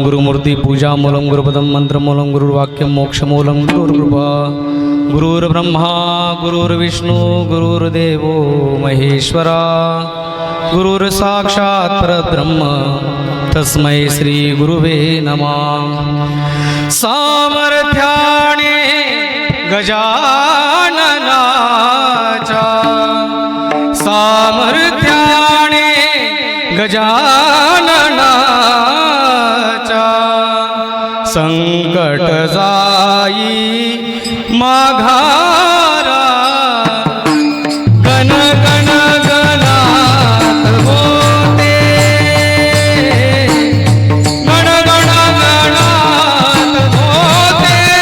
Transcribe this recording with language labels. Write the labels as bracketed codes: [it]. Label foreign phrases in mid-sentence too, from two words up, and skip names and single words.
[sa] गुरुमूर्ती पूजामूलं गुरुपदं मंत्रमूलं गुरुर्वाक्यं मोक्षमूलं गुरुर्कृपा गुरुर्ब्रह्मा गुरुर्विष्णु गुरुर्देवो महेश्वरा गुरुर्साक्षात् परब्रह्म तस्मै श्री गुरुवे नमः [mr] सामर्थ्याने गजाननाचा सामर्थ्याने गजाननाचा संकट जाई माघारा गण गण गणात होते गण गण गणात होते